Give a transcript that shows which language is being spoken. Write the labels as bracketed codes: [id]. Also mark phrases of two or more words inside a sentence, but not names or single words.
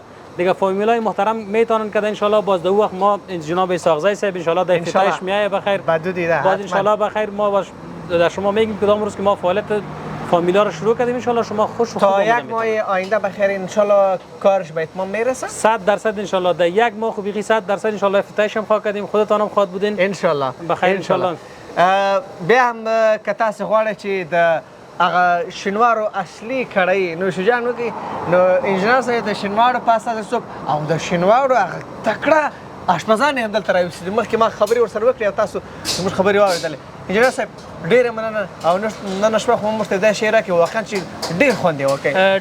[fa] دیگه فامیلای محترم میتونن که [ar] ان شاء الله [fa] باز دو وقت ما جناب اسحاق صاحب [ar] ان شاء الله [fa] در افتتاحش میایه بخیر بعد دیده باز [ar] ان شاء الله [fa] بخیر ما در شما میگیم کدام روز که ما فعالیت فامیلا رو شروع کردیم [ar] ان شاء الله [fa] شما خوش و خوب تا یک ماه آینده بخیر [ar] ان شاء الله [fa] کارش به اتمام میرسه 100% [ar] ان شاء الله [fa] در یک ماه خوبی 100% [ar] ان شاء الله [fa] افتتاحش هم خواهد کردیم خودتان هم خواهد بودین [ar] ان شاء الله [fa] بخیر [ar] ان شاء الله [ps] بیا هم که تاسو غواړئ چې د هغه شینوارو اصلي کړی نوشجان وکړي نو انجینر صاحب د شینوارو پاسه د څوک او د شینوارو هغه تکړه اشپزان یې هم دلته راوستي دي. مخکې ما خبرې ورسره وکړې او تاسو زموږ خبرې واورېدلې انجینر صاحب ډېره مننه او نن شپه خو موږ ته دا شعر کې واقعا چې ډېر خوند یې وکړ.